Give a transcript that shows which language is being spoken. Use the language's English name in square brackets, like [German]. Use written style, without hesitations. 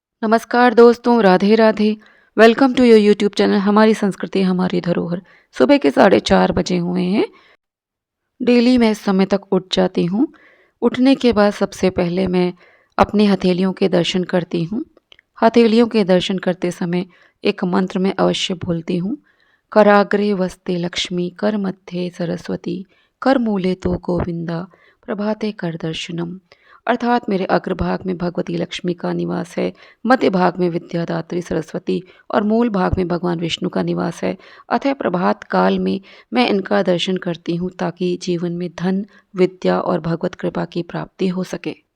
[Hindi] नमस्कार दोस्तों, Radhe Radhe. [English] welcome to your YouTube channel [Hindi] हमारी संस्कृति हमारी धरोहर। सुबह के 4:30 बजे हुए हैं। डेली मैं इस समय तक उठ जाती हूँ। उठने के बाद सबसे पहले मैं अपनी हथेलियों के दर्शन करती हूँ। हथेलियों के दर्शन करते समय एक मंत्र मैं अवश्य बोलती हूँ। [Sanskrit] कराग्रे वस्ते लक्ष्मी, कर मध्ये सरस्वती, कर मूले तो गोविंदा, प्रभाते कर दर्शनम। [Hindi] अर्थात मेरे अग्रभाग में भगवती लक्ष्मी का निवास है, मध्य भाग में विद्यादात्री सरस्वती और मूल भाग में भगवान विष्णु का निवास है। अतः प्रभात काल में मैं इनका दर्शन करती हूँ ताकि जीवन में धन, विद्या और भगवत कृपा की प्राप्ति हो सके।